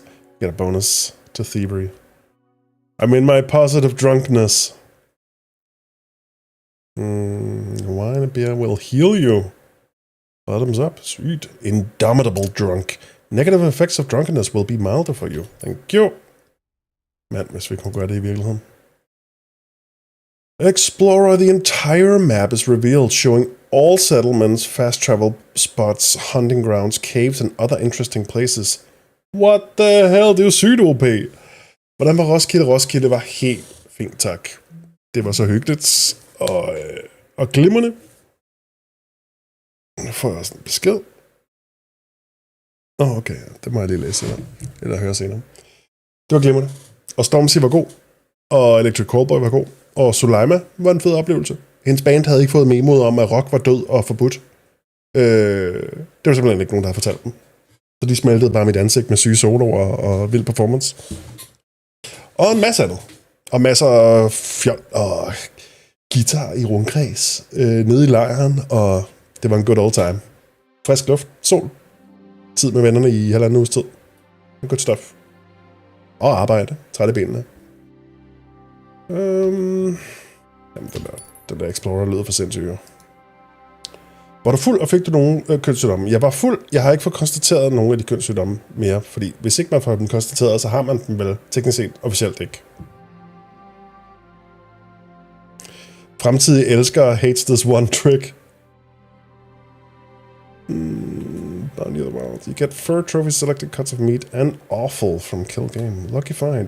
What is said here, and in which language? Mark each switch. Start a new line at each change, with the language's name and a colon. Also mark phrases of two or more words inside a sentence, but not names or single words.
English: Get a bonus to thievery. I'm in my positive drunkenness. Wine and beer will heal you. Bottoms up. Sweet. Indomitable drunk. Negative effects of drunkenness will be milder for you. Thank you.
Danish: Mand, hvis vi kunne gøre det i virkeligheden.
English: Explorer, the entire map is revealed, showing all settlements, fast travel spots, hunting grounds, caves and other interesting places. What the hell?
Danish: Det er jo sygt OP. Hvordan var Roskilde? Roskilde var helt fint, tak. Det var så hyggeligt og glimrende. Nu får jeg også en besked. Okay, det må jeg lige læse senere. Eller høre senere. Det var glimrende. Og Stormzy var god. Og Electric Callboy var god. Og Suleima var en fed oplevelse. Hendes band havde ikke fået memoet om, at rock var død og forbudt. Det var simpelthen ikke nogen, der havde fortalt dem. Så de smeltede bare mit ansigt med syge soloer og vild performance. Og en masse andet. Og masser af fjol og guitar i rundkreds nede i lejren. Og det var en
English: good old time.
Danish: Frisk luft, sol. Tid med vennerne i 1,5 uges tid.
English: Good stuff.
Danish: Og arbejde. Trætte benene. Jamen, den der Explorer lyder for sindssygt. Var du fuld, og fik du nogle kønssygdomme? Jeg var fuld. Jeg har ikke fået konstateret nogle af de kønssygdomme mere, fordi hvis ikke man får dem konstateret, så har man dem vel teknisk set officielt ikke. Fremtidige elskere
English: hates this one trick. Down near the wild. You get fur trophies, selected cuts of meat, and offal from kill game. Lucky find.